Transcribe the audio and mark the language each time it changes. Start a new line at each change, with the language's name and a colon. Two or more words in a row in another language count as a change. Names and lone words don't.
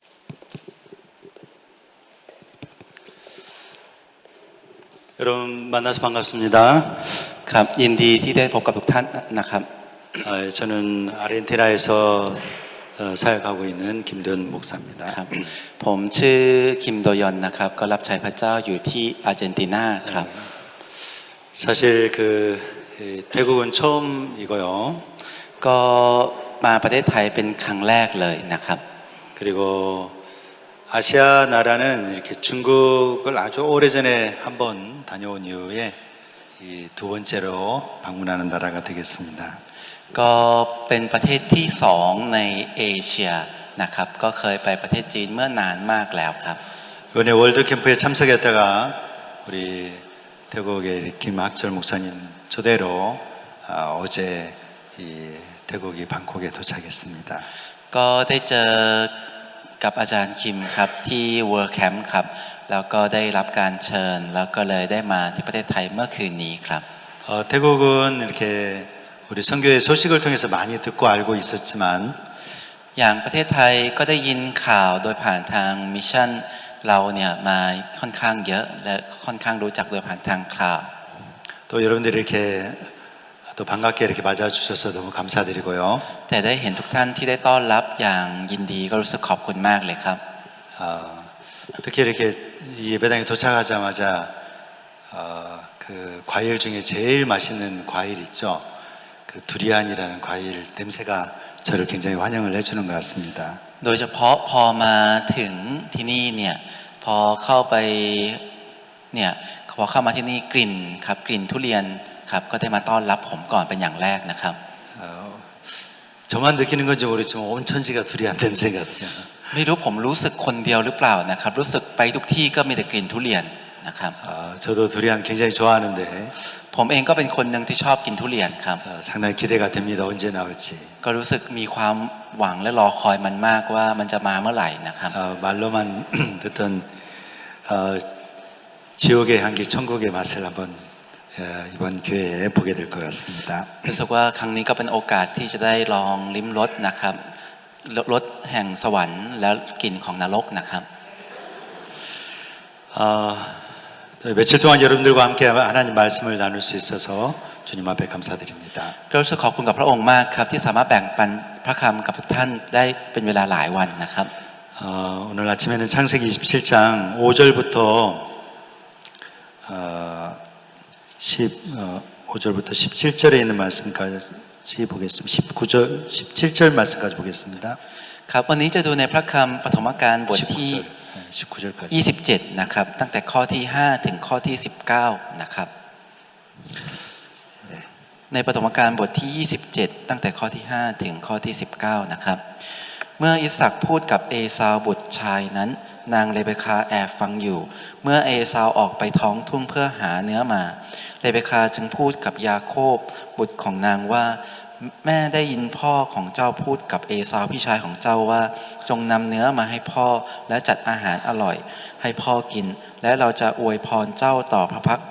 Korean: 여러분 만나서 반갑습니다.
Thai: ครับยินดีที่ได้พบกับทุกท่านนะครับ
Korean: 저는 아르헨티나에서 사역하고 있는 김도현 목사입니다.
Thai: ครับผมชื่อคิมโดยอนนะครับก็รับใช้พระเจ้าอยู่ที่อาร์เจนตินาครับ
Korean: 사실 태국은 처음이고요.
Thai: ก็มาประเทศไทยเป็นครั้งแรกเลยนะครับ
Korean: 그리고 아시아 나라는 이렇게 중국을 아주 오래전에 한번 다녀온 이후에 두 번째로 방문하는 나라가 되겠습니다.
Thai: ก็เป็นประเทศที่สองในเอเชียนะครับก็เคยไปประเทศจีนเมื่อนานมากแล้วครับ
Korean: 이번에 월드 캠프에 참석했다가 우리 태국의 김학철 목사님 초대로 어제 태국이 방콕에 도착했습니다.
Thai: ก็ได้เจอกับอาจารย์คิมครับที่ World Camp ครับแล้วก็ได้รับการเชิญแล้วก็เลยได้มาที่ประเทศไทยเมื่อคืนนี้ครับ
Korean: 태국은 이렇게 우리 선교의 소식을 통해서 많이 듣고 알고 있었지만
Thai: อย่างประเทศไทยก็ได้ยินข่าวโดยผ่านทางมิชชั่นเราเนี่ยมาค่อนข้างเยอะและค่อนข้างรู้จักโดยผ่านทางข่าว
Korean: 또 여러분들이 이렇게 또 반갑게 이렇게 맞아주셔서 너무 감사드리고요.
Thai: แต่ได้เห็นทุกท่านที่ได้ต้อนรับอย่างยินดีก็รู้สึกขอบคุณมากเลยครับ
Korean: 특히 이렇게 이 예배당에 도착하자마자 그 과일 중에 제일 맛있는 과일 있죠. 그 두리안이라는 과일 냄새가 저를 굉장히 환영을 해주는 것 같습니다.
Thai: โดยเฉพาะพอมาถึงที่นี่เนี่ยพอเข้าไปเนี่ยพอเข้ามาที่นี่กลิ่นครับกลิ่นทุเรียนครับก็ได้มาต้อนรับผมก่อนเป็นอย่างแรกนะครับ
Korean: 저만 느끼는 건지 모르겠지만 온 천지가 두리안 냄새 같아요.
Thai: ไม่รู้ผมรู้สึกคนเดียวหรือเปล่านะครับรู้สึกไปทุกที่ก็มีแต่กลิ่นทุเรียนนะครับ
Korean: 저도 두리안 굉장히 좋아하는데
Thai: ผมเองก็เป็นคนหนึ่งที่ชอบกินทุเรียนครับ
Korean: 상당히 기대가 됩니다. 언제 나올지.
Thai: ก็รู้สึกมีความหวังและรอคอยมันมากว่ามันจะมาเมื่อไหร่นะครับ
Korean: 말로만 듣던 지옥의 향기, 천국의 맛을 한번 이번 기회에 보게 될 것 같습니다.
Thai: รู้สึกว่าครั้งนี้ก็เป็นโอกาสที่จะได้ลองลิ้มรสนะครับรสแห่งสวรรค์และกลิ่นของนรกนะครับ
Korean: 며칠 동안 여러분들과 함께 하나님 말씀을 나눌 수 있어서 주님 앞에 감사드립니다.
Thai: ก็รู้สึกขอบคุณกับพระองค์มากครับที่สามารถแบ่งปันพระคำกับทุกท่านได้เป็นเวลาหลายวันนะครับ
Korean: 오늘 아침에는 창세기 27장 5절부터 5절부터 17절에 있는 말씀까지 보겠습니다. 17절 말씀까지 보겠습니다.
Thai: ครับวันนี้จะดูในพระคำปฐมกาลบทที่
Korean: 19절까지
Thai: 27นะครับตั้งแต่ข้อที่5ถึงข้อที่19นะครับในปฐมกาลบทที่27ตั้งแต่ข้อที่5ถึงข้อที่ 19นะครับเมื่ออิสากพูดกับเอซาวบุตรชายนั้นนางเรเบคาแอบฟังอยู่เมื่อเอซาวออกไปท้องทุ่งเพื่อหาเนื้อมาเรเบคาจึงพูดกับยาโคบบุตรของนางว่าแม่ได้ยินพ่อของเจ้าพูดกับเอซาวพี่ชายของเจ้าว่าจงนำเนื้อมาให้พ่อและจัดอาหารอร่อยให้พ่อกินและเราจะอวยพรเจ้าต่อพระพักพ